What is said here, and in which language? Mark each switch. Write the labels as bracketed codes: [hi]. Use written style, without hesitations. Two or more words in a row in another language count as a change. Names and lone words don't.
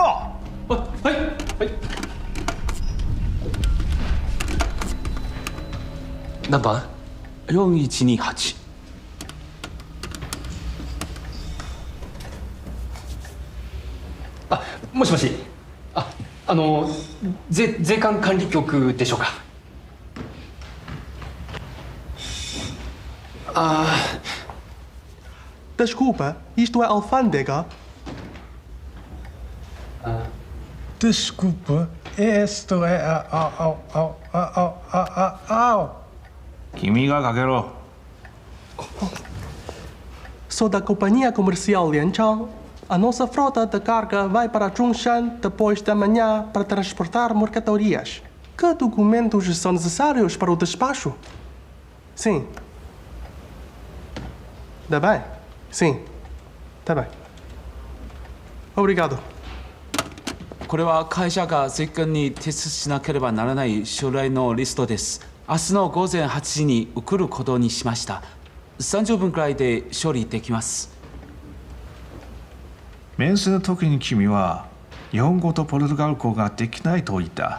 [ja] はいはい。何番 4128。あ、もしもし。税関管理局でしょうか。 [pt] Desculpa, isto é alfândega? Desculpa, esto é [ja] 君がかけろ。 [pt] Sou da companhia comercial Lianchang. A nossa frota de carga vai para Zhongshan depois da manhã para transportar mercadorias. Que documentos são necessários para o despacho? Sim. Tá bem? Sim. Tá bem. Obrigado. [ja] これは会社が税関に提出しなければならない書類のリストです。明日の午前8時に送ることにしました。30分くらいで処理できます。面試の時に君は日本語とポルトガル語ができないと言った。